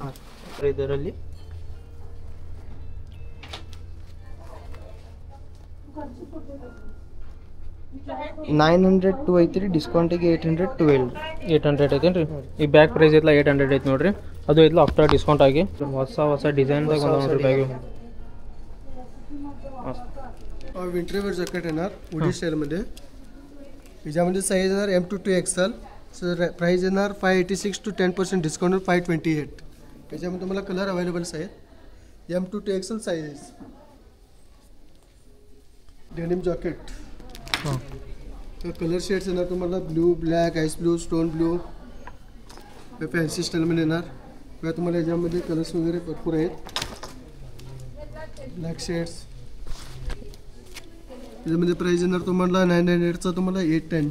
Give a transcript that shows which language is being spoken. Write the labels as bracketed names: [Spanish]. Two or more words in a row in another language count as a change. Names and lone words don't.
[Kannada] ಇದರಲ್ಲಿ 902 ಐತ್ರಿ. ಡಿಸ್ಕೌಂಟಿಗೆ 812. 800 ಐತೇನ್ರಿ? ಈ [English] bag price [Kannada] ಐತ್ಲ 800 ಐತಿ ನೋಡ್ರಿ. ಅದು ಐತ್ಲ [English] after discount [Kannada] ಆಗಿ ಹೊಸ ಡಿಸೈನ್ದಾಗ ನೋಡ್ರಿ ಬ್ಯಾಗ್. [English] winter wear jacket [Marathi] येणार उडी स्टाईलमध्ये. याच्यामध्ये साईज येणार [English] M to 2XL. [Marathi] प्राइस येणार 586 to 10% डिस्काउंट 528. त्याच्यामध्ये तुम्हाला [English] colour availables [Marathi] आहेत [English] M2 to XL sizes denim jacket [Marathi] तर [English] colour shades [Marathi] येणार तुम्हाला [English] blue black ice blue stone blue fancy [Marathi] स्टाईलमध्ये येणार किंवा तुम्हाला याच्यामध्ये कलर्स वगैरे भरपूर आहेत [English] black shades [Marathi] त्याच्यामध्ये प्राईस येणार तुम्हाला 998चा तुम्हाला 810